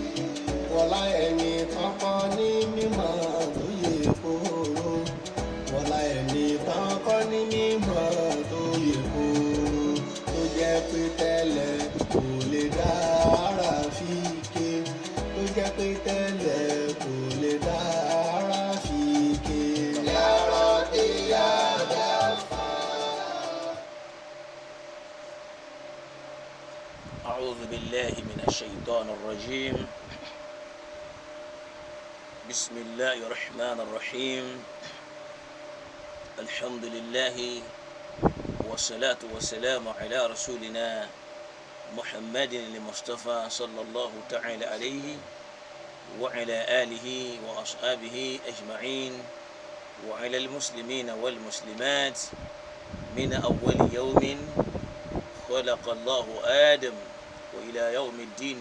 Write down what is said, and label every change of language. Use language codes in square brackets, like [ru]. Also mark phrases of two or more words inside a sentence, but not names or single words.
[yo] Wọ́lá ẹni kankan ní mímọ́ tó yẹ kóró, wọ́lá ẹni kankan ní mímọ́ tó yẹ kóró, tó jẹ́ pé tẹ́lẹ̀ kò lè dára fi ké, tó jẹ́ pé tẹ́lẹ̀ kò lè dára fi ké. [ar] يا رب يا غفار. أعوذ بالله من الشيطان الرجيم. بسم الله الرحمن الرحيم. الحمد لله والصلاة والسلام على رسولنا محمد المصطفى صلى الله تعالى عليه وعلى آله وأصحابه أجمعين وعلى المسلمين والمسلمات من أول يوم خلق الله آدم وإلى يوم الدين.